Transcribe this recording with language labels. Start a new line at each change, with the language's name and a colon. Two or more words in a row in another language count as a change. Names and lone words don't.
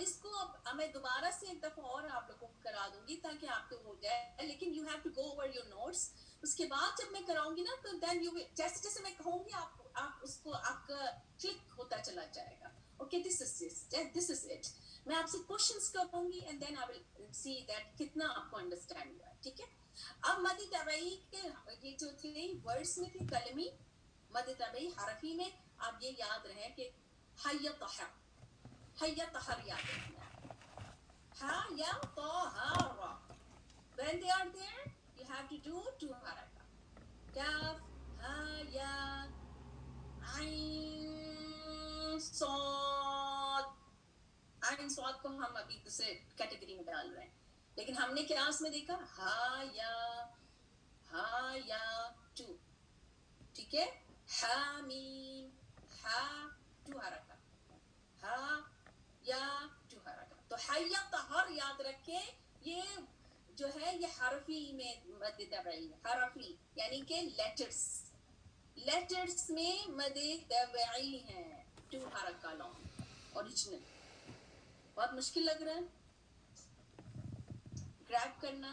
Hindi: इसको अब मैं दोबारा से एक दफा और आप लोगों को करा दूंगी ताकि आपको हो जाए, लेकिन
English: you have to go over your notes,
Hindi: उसके बाद जब मैं कराऊंगी ना तो
English: then you,
Hindi: जैसे जैसे मैं कहूंगी आप उसको आपका क्लिक होता चला जाएगा, ओके,
English: this is it,
Hindi: मैं आपसे क्वेश्चंस करूंगी
English: and then I will see that
Hindi: कितना आपको अंडरस्टैंड हुआ, ठीक है। अब
Arabic: مد طبيعي
Hindi: के ये जो थे वर्ड्स में थे कलमी,
Arabic: مد طبيعي حرفي
Hindi: में आप ये याद रहे कि
Arabic: حي طهر, حي طهر
Hindi: याद रखना, हा या तहरा,
English: when they are there you have to do two haraka, kaf ha ya
Arabic: عين صاد, عين صاد
Hindi: को हम अभी दूसरे कैटेगरी में डाल रहे हैं, लेकिन हमने क्लास में देखा हा या टू, ठीक है, हामीम, हा टू हरका, हा या टू हरका, तो
Arabic: حي طهر
Hindi: याद रखे, ये जो है ये हरफी में
Arabic: مد طبيعي,
Hindi: हरफी यानी कि लेटर्स में
Arabic: مد طبيعي
Hindi: है, टू हरका लॉन्ग ओरिजिनल, बहुत मुश्किल लग रहा है ग्रैब करना,